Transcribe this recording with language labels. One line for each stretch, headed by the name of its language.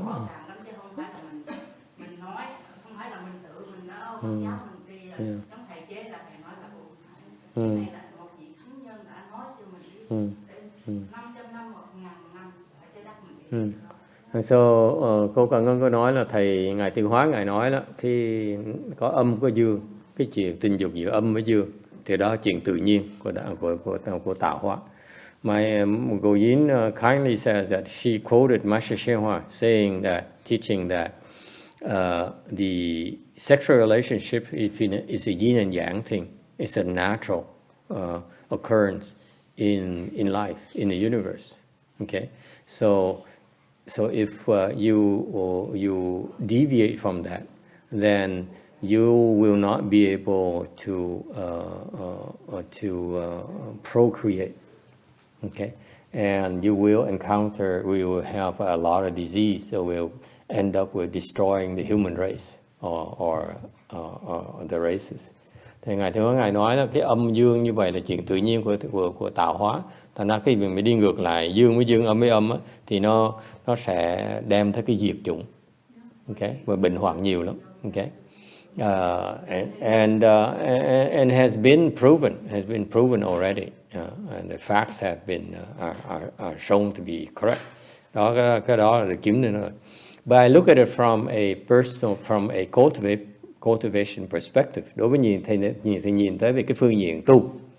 Vietnamese: Khó khăn lắm chứ không phải là mình nói, không phải là mình tự mình nói Phật giáo mình đi giống thầy chế là thầy nói là cái này là một vị thánh nhân đã nói cho mình biết 500 năm, 1000 năm ở trái đất mình đi. So, cô Cần Ngân có nói là thầy Ngài Thiền Hóa Ngài nói đó, khi có âm có dương, cái chuyện tình dục giữa âm với dương thì đó là chuyện tự nhiên của tạo hóa.
English: My Goyin kindly says that she quoted Master YongHua saying that, teaching that the sexual relationship is a yin and yang thing. It's a natural occurrence in life, in the universe. Okay, so if you deviate from that, then you will not be able to procreate. Okay, and you will have a lot of disease, so we'll end up with destroying the human race or the races.
Vietnamese: Thì Ngài Thiền Hóa Ngài nói là cái âm dương như vậy là chuyện tự nhiên của tạo hóa. Thành ra khi mình đi ngược lại dương với dương, âm với âm á, thì nó sẽ đem tới cái diệt chủng. Okay, và bệnh hoạn nhiều lắm.
English: Okay. And has been proven already, and the facts have been are shown to be correct.
Vietnamese: Cái đó là được chứng minh rồi.
English: But I look at it from a cultivation perspective.
Vietnamese: Đối với nhìn tới về cái phương diện tu.